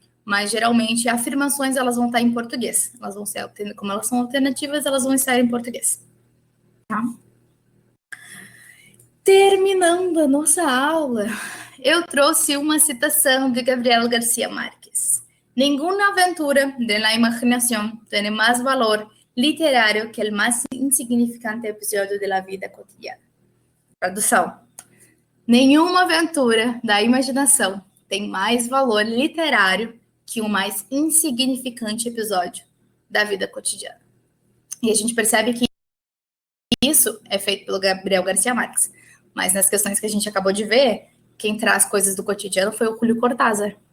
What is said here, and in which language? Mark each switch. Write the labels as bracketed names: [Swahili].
[Portuguese] Mas, geralmente, afirmações, elas vão estar em português. Elas vão ser, como elas são alternativas, elas vão estar em português. Tá? Terminando a nossa aula, eu trouxe uma citação de Gabriel García Márquez. [Spanish] Nenhuma aventura de la imaginación tiene más valor literario que el más insignificante episódio de la vida cotidiana. [Portuguese] Tradução. Nenhuma aventura da imaginação tem mais valor literário que o mais insignificante episódio da vida cotidiana. E a gente percebe que isso é feito pelo Gabriel García Márquez. Mas nas questões que a gente acabou de ver, quem traz coisas do cotidiano foi o Júlio Cortázar.